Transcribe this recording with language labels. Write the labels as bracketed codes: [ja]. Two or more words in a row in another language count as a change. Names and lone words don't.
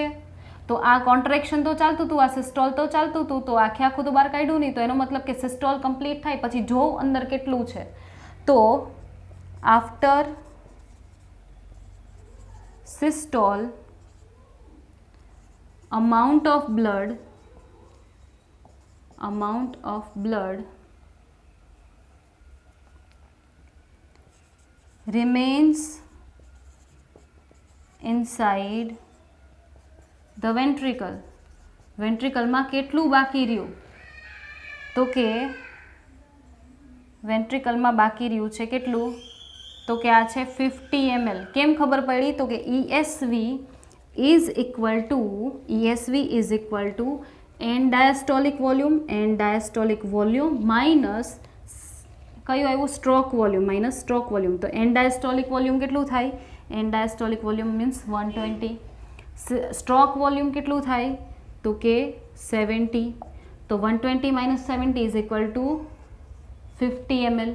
[gu] તો આ કોન્ટ્રેક્શન તો ચાલતું હતું, આ સિસ્ટોલ તો ચાલતું હતું, તો આખું તો બહાર કાઢ્યું નહીં. તો એનો મતલબ કે સિસ્ટોલ કમ્પ્લીટ થાય પછી જોઉં અંદર કેટલું છે. [en] તો after systole amount of blood remains inside the ventricle. [gu] વેન્ટ્રિકલમાં કેટલું બાકી રહ્યું? તો કે વેન્ટ્રિકલમાં બાકી રહ્યું છે કેટલું? તો કે આ છે 50 ml. કેમ ખબર પડી? તો કે [en] ESV is equal to end diastolic volume minus [gu] કયું આવ્યું? [en] stroke volume minus stroke volume. તો end diastolic volume [gu] કેટલું થાય? [en] end diastolic volume means 120. stroke volume [gu] કેટલું થાય? તો કે 70. [en] તો 120 minus 70 is equal to 50 ml.